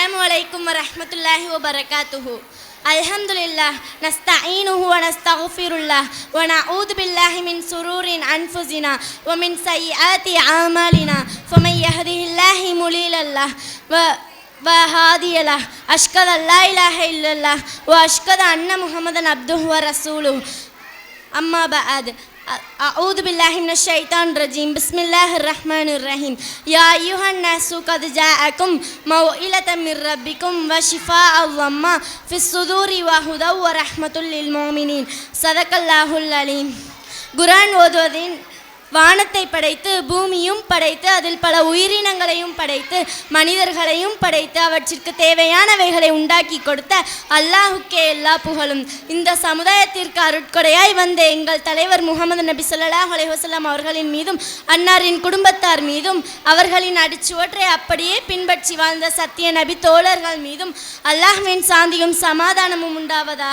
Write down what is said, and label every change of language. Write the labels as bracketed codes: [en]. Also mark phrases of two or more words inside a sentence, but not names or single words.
[ar] عليكم ورحمة الله وبركاته الحمد لله نستعينه ونستغفر الله ونعوذ بالله من شرور أنفسنا ومن سيئات أعمالنا فمن يهده الله مضل الله وهادي الله أشهد أن لا إله إلا الله وأشهد أن محمدا عبده ورسوله. أما بعد. أعوذ بالله من الشيطان الرجيم. بسم الله الرحمن الرحيم. يا أيها الناس قد جاءكم موعظة من ربكم وشفاء وما في الصدور وهدى ورحمة للمؤمنين. صدق الله العليم. [ta] குர்ஆன் ஓதுவதின் வானத்தை படைத்து பூமியும் படைத்து அதில் பல உயிரினங்களையும் படைத்து மனிதர்களையும் படைத்து அவற்றிற்கு தேவையானவைகளை உண்டாக்கி கொடுத்த அல்லாஹுக்கே எல்லா புகழும். இந்த சமுதாயத்திற்கு அருட்கொடையாய் வந்த எங்கள் தலைவர் முஹம்மது நபி [ar] صلى الله عليه وسلم [ta] அவர்களின் மீதும் அன்னாரின் குடும்பத்தார் மீதும் அவர்களின் அடிச்சுவற்றை அப்படியே பின்பற்றி வாழ்ந்த சத்திய நபி தோழர்கள் மீதும் அல்லாஹ்வின் சாந்தியும் சமாதானமும் உண்டாவதாக.